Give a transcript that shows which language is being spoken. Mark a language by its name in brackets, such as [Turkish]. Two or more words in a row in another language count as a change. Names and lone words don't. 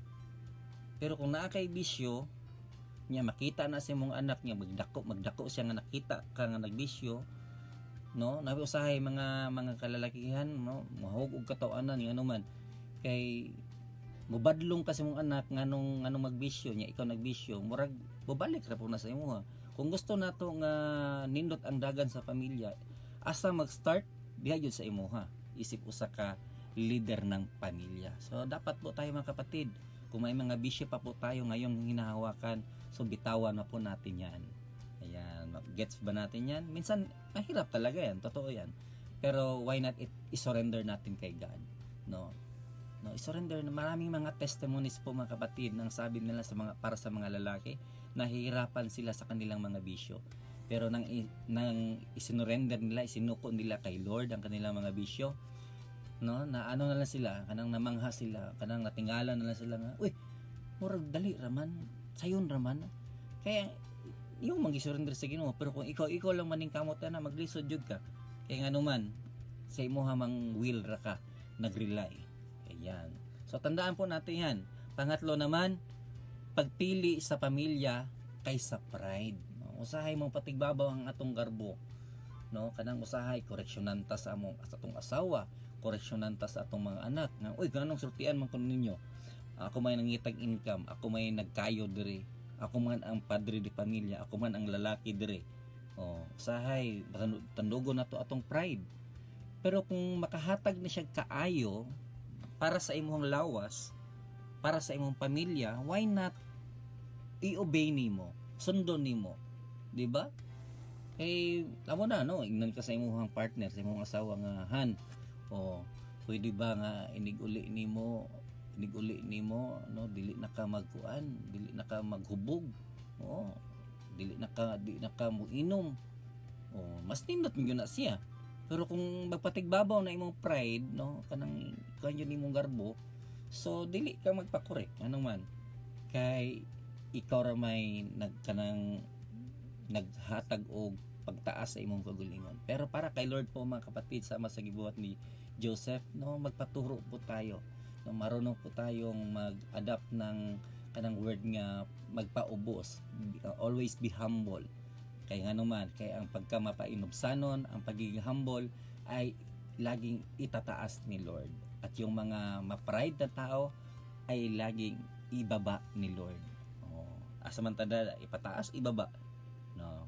[Cebuano] Pero kung naa kay bisyo nya, makita na sa imong anak niya, magdako siya nga nakita ka nga nagbisyo, no, nabi usahay mga kalalakihan, no, mahug og katawanan nga naman kay mubadlong kasi mong anak nganong magbisyo nya, ikaw nagbisyo, murag bubalik ra po na sa imo. Kung gusto nato nga nindot ang dagan sa pamilya, asa mag-start diha gyud sa imo ha. Isip usa ka leader ng pamilya. [Filipino] So dapat po tayo mga kapatid, kung may mga bisyo pa po tayo ngayong hinahawakan, so bitawan na po natin yan. Ayan, gets ba natin yan? Minsan mahirap talaga yan, totoo yan. Pero [English] why not [Filipino] i-surrender natin kay God, no? No, i-surrender. Maraming mga testimonies po mga kapatid nang sabi nila para sa mga lalaki, nahihirapan sila sa kanilang mga bisyo. Pero nang isinurrender nila, isinuko nila kay Lord ang kanilang mga bisyo, no, na ano na lang sila, [Cebuano] kanang namangha sila, kanang natingala na lang sila nga, uy, murag dali raman, sayon raman. Kaya yung mag-surrender sa Ginoo, pero kung ikaw lang maning kamot na maglisod jud ka, kaya nga naman sa imo hamang will ra ka nagrely. [Filipino] Ayan. So tandaan po natin yan. Pangatlo naman, pagpili sa pamilya kaysa pride. No? [Cebuano] Usahay mong patigbabaw ang atong garbo. No, kanang usahay koreksyonan ta sa atong asawa, koreksyonan ta sa atong mga anak. Nga, uy, ganong sultian man kuno ninyo. Ako may nangitag income, ako may nagkayo dire. Ako man ang padre di pamilya, ako man ang lalaki dire. Oh, usahay tandugo na to atong pride. Pero kung makahatag na siya kaayo para sa imong lawas, para sa imong pamilya, [English] why not [Cebuano] i-obey nimo, sundon nimo, di ba? Eh, amo na no, ingnan ka sa imong partner, sa imong asawa nga, han, o pwede ba nga iniguli nimo, no, dili na ka magkuan, dili na ka maghubog, o dili na ka muinom, o mas nindot mo na siya. Pero kung magpatigbabaw na imong pride, no, kanang kanyo nimong garbo, so dili ka magpakorek, ano man, kay ikaw ra may naghatag og pagtaas sa imong kagalingon. Pero para kay Lord po mga kapatid, sama sa gibuhat ni Joseph, no, [Filipino] magpaturo po tayo, no, marunong po tayong mag-adapt ng kanang word [Cebuano] nga magpaubos, [English] always be humble. [Filipino] Kaya nga naman, kaya ang pagkamapainubsanon, ang pagiging humble ay laging itataas ni Lord. At yung mga ma-pride na tao ay laging ibaba ni Lord. Asamantada, ipataas, ibaba. No.